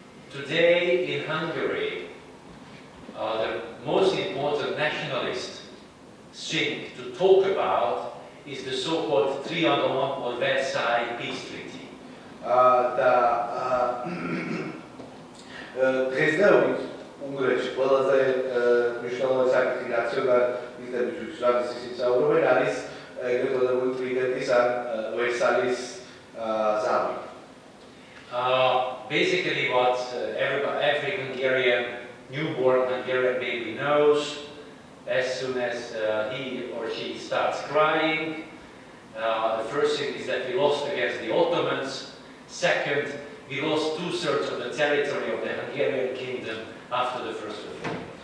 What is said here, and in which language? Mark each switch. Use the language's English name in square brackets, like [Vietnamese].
[English] Today in Hungary, the most important nationalist thing to talk about is the so-called Trianon or Versailles peace treaty. [Georgian] და დღესდღეობით უნგრეთში ყველაზე მნიშვნელოვანი საკითხი ნაციონალისტებისთვის, რაც ისინი საუბრობენ, არის ეგრეთ წოდებული ტრიდენტის ან ვერსალის ზავი. [English] Basically what every Hungarian, newborn Hungarian baby knows, as soon as he or she starts crying, the first thing is that we lost against the Ottomans. Second, we lost 2/3 of the territory of the Hungarian kingdom after the First World War.